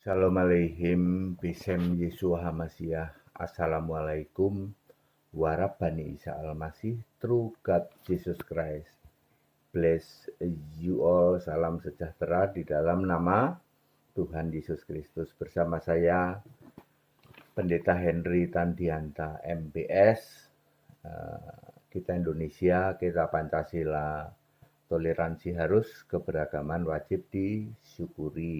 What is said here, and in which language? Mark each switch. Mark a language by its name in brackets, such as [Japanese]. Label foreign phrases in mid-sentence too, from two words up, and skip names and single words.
[Hebrew] שלום עליכם, בשם ישוע המשיח. [Arabic] السلام عليكم ورحمة الله عيسى المسيح, [English] True God Jesus Christ. Bless you all, [Indonesian] salam sejahtera di dalam nama Tuhan Yesus Kristus. Bersama saya, Pendeta Henry Tandianta, MBS, kita Indonesia, kita Pancasila, toleransi harus, keberagaman wajib disyukuri.